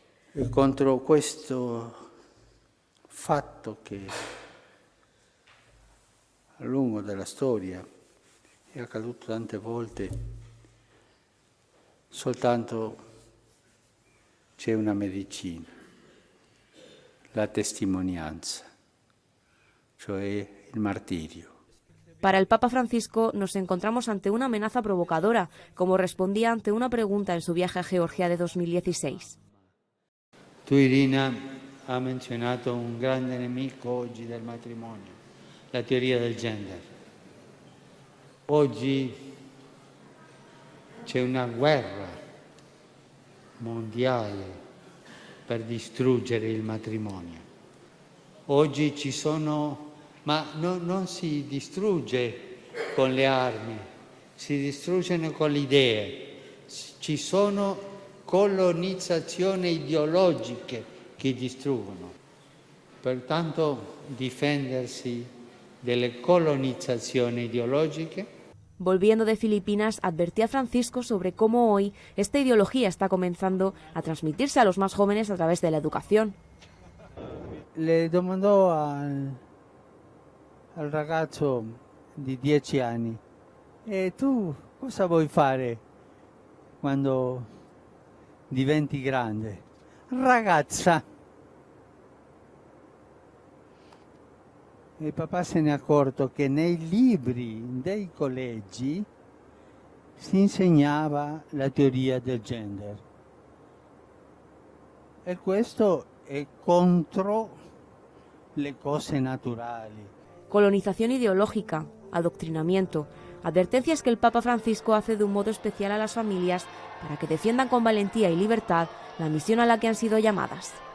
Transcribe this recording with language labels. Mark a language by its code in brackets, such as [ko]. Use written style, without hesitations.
[it] E contro questo fatto che a lungo della storia è accaduto tante volte, soltanto c'è una medicina, la testimonianza, cioè il martirio. [es] Para el Papa Francisco nos encontramos ante una amenaza provocadora, como respondía ante una pregunta en su viaje a Georgia de 2016. [it] Tu, Irina, ha menzionato un grande nemico oggi del matrimonio, la teoria del gender. Oggi c'è una guerra mondiale per distruggere il matrimonio. Oggi ci sono, ma non si distrugge con le armi, si distruggono con le idee. Ci sono colonizzazioni ideologiche che distruggono. Pertanto difendersi delle colonizzazioni ideologiche. [es] Volviendo de Filipinas, advertía Francisco sobre cómo hoy esta ideología está comenzando a transmitirse a los más jóvenes a través de la educación. [it] Le domandò al ragazzo di 10 anni, e tu cosa vuoi fare quando diventi grande? Ragazza. Il papà se n'è accorto che nei libri dei collegi si insegnava la teoria del gender. E questo è contro le cose naturali. [es] Colonización ideológica, adoctrinamiento, advertencias que el Papa Francisco hace de un modo especial a las familias para que defiendan con valentía y libertad la misión a la que han sido llamadas.